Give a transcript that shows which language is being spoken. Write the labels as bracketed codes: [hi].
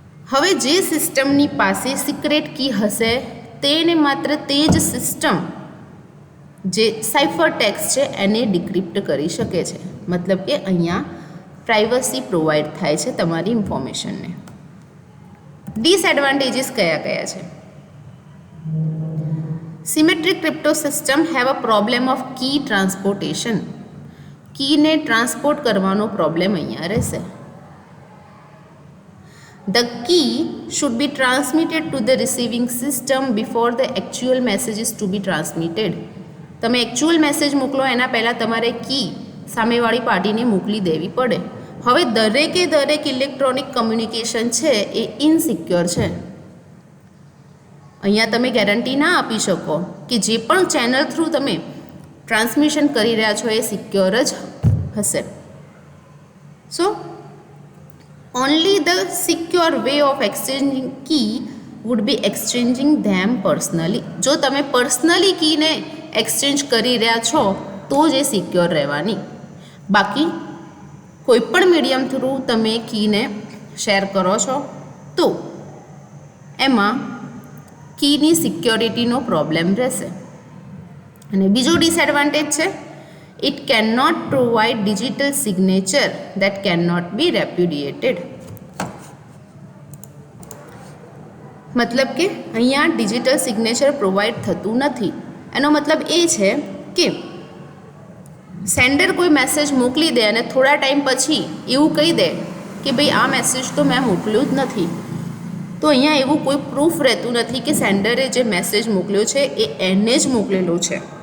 [gu] હવે જે સિસ્ટમની પાસે સિક્રેટ કી હશે તેને માત્ર તે જ સિસ્ટમ જે સાઇફર ટેક્સ્ટ છે એને ડિક્રિપ્ટ કરી શકે છે. મતલબ કે અહીંયા પ્રાઇવસી પ્રોવાઈડ થાય છે તમારી ઇન્ફોર્મેશનને. ડિસએડવાન્ટેજીસ કયા કયા છે? [en] Symmetric crypto system have a problem of key transportation. [gu] કીને transport કરવાનો પ્રોબ્લેમ અહીંયા રહેશે. [en] The key should be transmitted to the receiving system before the actual message is to be transmitted. [gu] તમે એકચ્યુઅલ મેસેજ મોકલો એના પહેલાં તમારે કી સામેવાળી પાર્ટીને મોકલી દેવી પડે. હવે દરેક ઇલેક્ટ્રોનિક કમ્યુનિકેશન છે એ ઇનસિક્યોર છે. અહીંયા તમે ગેરંટી ના આપી શકો કે જે પણ ચેનલ થ્રુ તમે ટ્રાન્સમિશન કરી રહ્યા છો એ સિક્યોર જ હશે. [en] So only the secure way of exchanging key would be exchanging them personally. [gu] જો તમે પર્સનલી કીને એક્સચેન્જ કરી રહ્યા છો તો જ એ સિક્યોર રહેવાની. બાકી કોઈપણ મીડિયમ થ્રુ તમે કીને શેર કરો છો તો એમાં કીની સિક્યોરિટીનો પ્રોબ્લેમ રહેશે. અને બીજો ડિસએડવાન્ટેજ છે, [en] it cannot provide digital signature that cannot be repudiated. [gu] મતલબ કે અહીંયા ડિજિટલ સિગ્નેચર પ્રોવાઈડ થતું નથી. એનો મતલબ એ છે કે સેન્ડર કોઈ મેસેજ મોકલી દે અને થોડા ટાઈમ પછી એવું કહી દે કે ભાઈ આ મેસેજ તો મેં મોકલ્યું જ નથી, તો અહીંયા એવું કોઈ પ્રૂફ રહેતું નથી કે સેન્ડરે જે મેસેજ મોકલ્યો છે એ એને જ મોકલેલો છે.